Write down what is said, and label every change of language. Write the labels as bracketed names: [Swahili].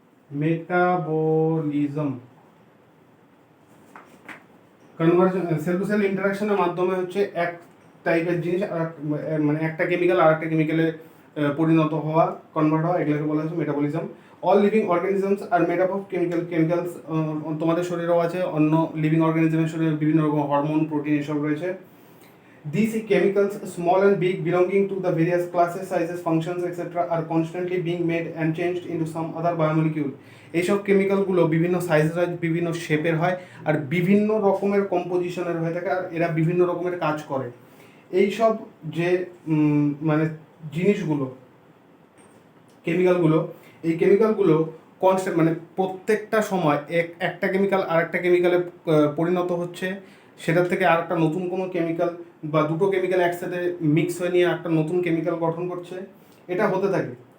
[Bangla] Metabolism conversion sell to sell ইন্টারাকশনের মাধ্যমে হচ্ছে এক টাইপের জিনিস মানে একটা কেমিক্যাল আর একটা কেমিক্যালে পরিণত হওয়া, কনভার্ট হওয়া, এগুলোকে বলা হচ্ছে metabolism. [English] All living organisms are made up of chemicals. [Bangla] তোমাদের শরীরেও আছে, অন্য লিভিং অর্গানিজমের শরীরে বিভিন্ন রকম হরমোন, প্রোটিন এসব রয়েছে। [English] These chemicals, small and big, belonging to the various classes, sizes, functions, etc., are constantly being made and changed into some other biomolecule. [Bangla] এইসব কেমিক্যালগুলো বিভিন্ন সাইজের, বিভিন্ন শেপের হয় আর বিভিন্ন রকমের কম্পোজিশনের হয়ে থাকে, আর এরা বিভিন্ন রকমের কাজ করে। এইসব যে মানে জিনিসগুলো, কেমিক্যালগুলো, এই কেমিক্যালগুলো কনস্ট্যান্ট মানে প্রত্যেকটা সময় একটা কেমিক্যাল আর একটা কেমিক্যালে পরিণত হচ্ছে, সেটার থেকে আর একটা নতুন কোনো কেমিক্যাল বা দুটো কেমিক্যাল একসাথে মিক্স হয়ে নিয়ে একটা নতুন কেমিক্যাল গঠন করছে, এটা হতে থাকে।